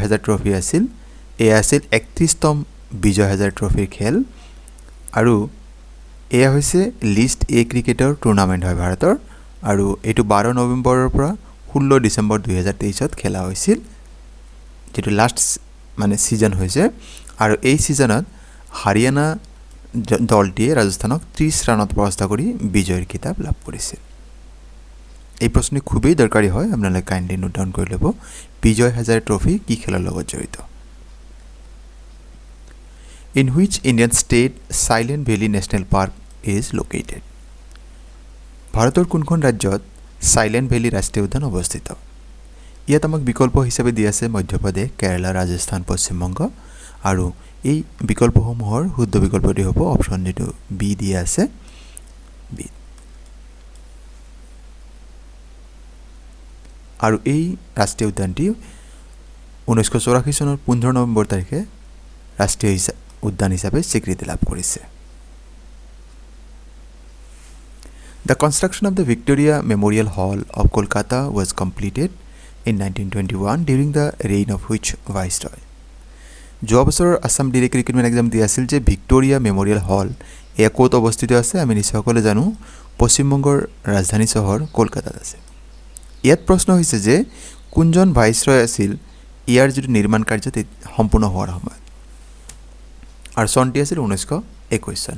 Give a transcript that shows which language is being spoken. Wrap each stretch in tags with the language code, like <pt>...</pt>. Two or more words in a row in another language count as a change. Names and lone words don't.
<as>হাজাৰ ট্ৰফি আছিল এয়া আছিল 31তম বিজয় হাজাৰ ট্ৰফিৰ খেল আৰু এয়া হৈছে লিষ্ট এ ক্ৰিকেটৰ টুৰ্নামেণ্ট হয় ভাৰতৰ আৰু এটো 12 নৱেম্বৰৰ পৰা 16 ডিসেম্বৰ 2023 খেলা হৈছিল যেটো লাষ্ট মানে সিজন হৈছে আৰু এই সিজনত হাৰিয়ানা দলটিয়ে ৰাজস্থানক 30 ৰানত পৰাস্ত কৰি বিজয়ৰ খিতাপ লাভ কৰিছিল। এই প্ৰশ্নটি খুবেই দৰকাৰী হয়, আপোনালোকে</as> <en>kindly note down</en> <as>কৰি ল'ব। বিজয় হাজাৰ ট্ৰফি কি খেলৰ লগত জড়িত?</as> <en>In which Indian state Silent Valley National Park is located?</en> <as>ভাৰতৰ কোনখন ৰাজ্যত সাইলেন্ট ভ্যালি ৰাষ্ট্ৰীয় উদ্যান অৱস্থিত? ইয়াত আমাক বিকল্প হিচাপে দি আছে মধ্যপ্ৰদেশ, কেৰালা, ৰাজস্থান, পশ্চিমবংগ আৰু এই বিকল্পসমূহৰ শুদ্ধ বিকল্পটি হ'ব অপচন যেটো বি দিয়া আছে বি। আৰু এই ৰাষ্ট্ৰীয় উদ্যানটি 1984 চনৰ 15 নৱেম্বৰ তাৰিখে ৰাষ্ট্ৰীয় উদ্যান হিচাপে স্বীকৃতি লাভ কৰিছে।</as> <en>The construction of the Victoria Memorial Hall of Kolkata was completed in 1921 during the reign of which viceroy?</en> <as>যোৱা বছৰ আসাম ডিৰেক্ট ৰিক্ৰুটমেন্ট এক্সাম দি আছিল যে ভিক্টোৰিয়া মেমৰিয়েল হল এয়া ক'ত অৱস্থিত আছে? আমি নিশ্চয়কৈ জানো পশ্চিমবংগৰ ৰাজধানী চহৰ কলকাতাত আছে। ইয়াত প্ৰশ্ন হৈছে যে কোনজন ভাইসৰয় আছিল ইয়াৰ যেটো নিৰ্মাণ কাৰ্য সম্পূৰ্ণ হোৱাৰ সময়ত আৰু চনটি আছিল 1921 চন।</as>